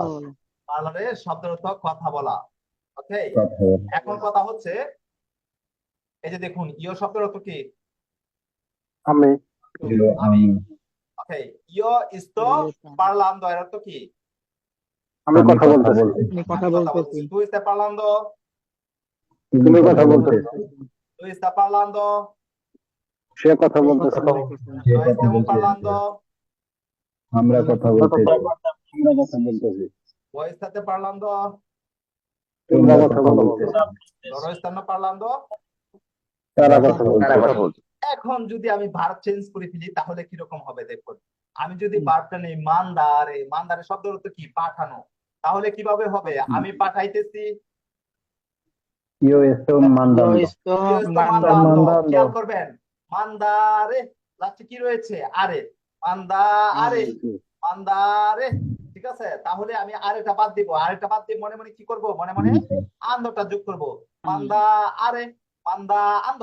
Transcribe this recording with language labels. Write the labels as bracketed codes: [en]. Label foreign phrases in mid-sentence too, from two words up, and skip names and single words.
[bn] পার্লারে শব্দের অর্থ কথা বলা। ওকে, এখন কথা হচ্ছে এই যে দেখুন ইও শব্দের অর্থ কি? আমি আমি। ওকে, [it] io sto parlando [bn] এর অর্থ কি? আমি কথা বলতেছি। তুমি কথা আমি কথা বলতেছি। বলতেছি। [it] Tu stai parlando? [bn] তুমি কথা বলতেছি। [it] Tu stai parlando? [bn] সে কথা সে বলতেছে। কথা বলতেছে। [it] Noi stiamo parlando? [bn] আমরা কথা বলতেছি। আমরা কথা বলতেছি। [it] Voi state parlando? [bn] তোমরা কথা বলতেছি। [it] Loro stanno parlando? [bn] তারা কথা বলতেছে। এখন যদি আমি ভার্ব চেঞ্জ করে ফেলি তাহলে কি রকম হবে দেখুন। আমি যদি ভার্বটা নেই মান্দারে, মান্দারে শব্দের অর্থ কি? পাঠানো। তাহলে কিভাবে হবে? আমি পাঠাইতেছি। [it] Io estoy mandando. [bn] ইস্তো [it] Io sto [bn] মান্দার। mandando। খেয়াল করবেন, মান্দারে লাস্টে কি রয়েছে? আরে। মান্দা আরে, মান্দারে। ঠিক আছে, তাহলে আমি আরেকটা বাদ দিব, আরেকটা বাদ দিয়ে মনে মনে কি করব, মনে মনে আন্দটা যোগ করব। মান্দা আরে, মান্দা আন্দ।